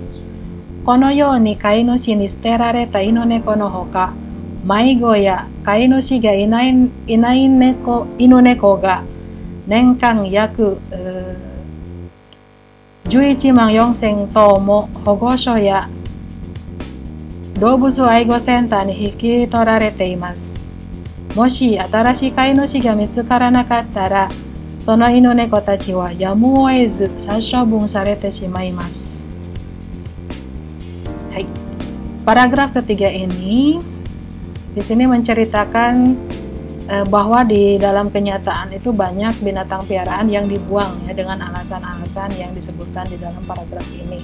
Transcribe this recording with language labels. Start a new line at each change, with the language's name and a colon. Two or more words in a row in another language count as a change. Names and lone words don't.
Japanese: このように飼い主に捨てられた犬猫のほか、迷子や飼い主がいない犬猫が年間約11万4000頭も保護所や動物愛護センターに引き取られています。もし新しい飼い主が見つからなかったら、その犬猫たちはやむを得ず殺処分されてしまいます。
Indonesian: Paragraf ketiga ini di sini menceritakan bahwa di dalam kenyataan itu banyak binatang piaraan yang dibuang ya, dengan alasan-alasan yang disebutkan di dalam paragraf ini.